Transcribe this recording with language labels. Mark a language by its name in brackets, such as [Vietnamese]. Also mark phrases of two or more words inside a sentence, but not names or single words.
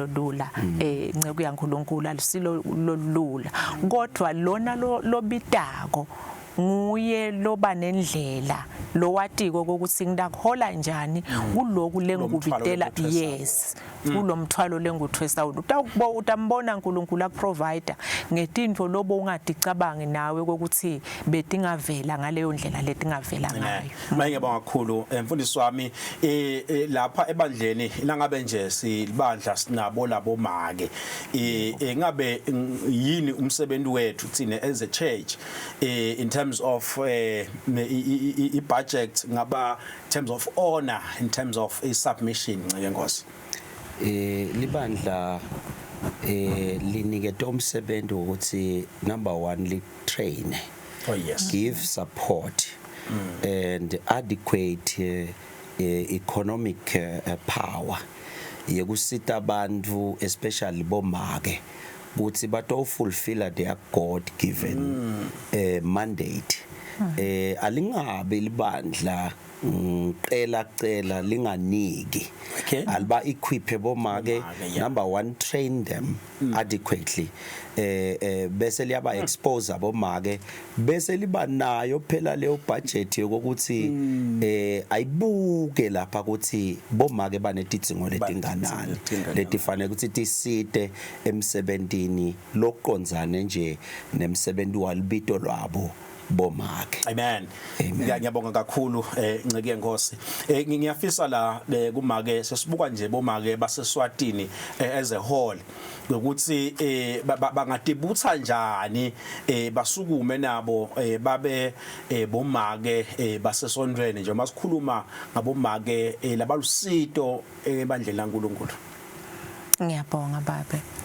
[Swati] lula nceke yaNkulunkulu alisilo lolula kodwa lona lobitako nguye loba nendlela lo watiko ukuthi ngidakuhola njani kuloku lengubitela yes kulomthwalo lenguthwesa utambona uNkulunkulu akuprovider ngetindvo lobo ungadicabangi nawe ukuthi betingavela ngaleyo ndlela letingavela ngayo. Mayengibonga kakhulu mfundisi wami lapha ebandleni langabe nje silibandla sinabo labo make ngabe yini umsebenzi wethu thina [English] as a church in terms of budget [Swati] ngaba [English] in terms of honor in terms of a submission [Swati] ngenkosi libandla linikete umsebenzi ukuthi number 1 li [English] train give support and adequate economic power [Swati] yekusita abantu especially bomake ukuthi bato [English] fulfill their God given mandate [Swati] alingabe libandla cela linganiki alba equip bomake number 1 [English] train them adequately [Swati] bese liyaba expose abomake bese liba nayo phela leyo budget yokuthi ayibuke lapha ukuthi bomake banetidzingo letinganani letifanele ukuthi tisite emsebentini lokuqonzane nje nemsebenzi walibito lwabo bomake. Amen. Ngiyabonga kakhulu nceke yenkosi. Ngiyafisa la kumake sesibuka nje bomake baseSwatini [English] as a whole [Swati] ukuthi bangadibutha njani basukume nabo babe bomake baseSonthweni nje masikhuluma ngabomake labalusito ebandlela kaNkulunkulu. Ngiyabonga babe.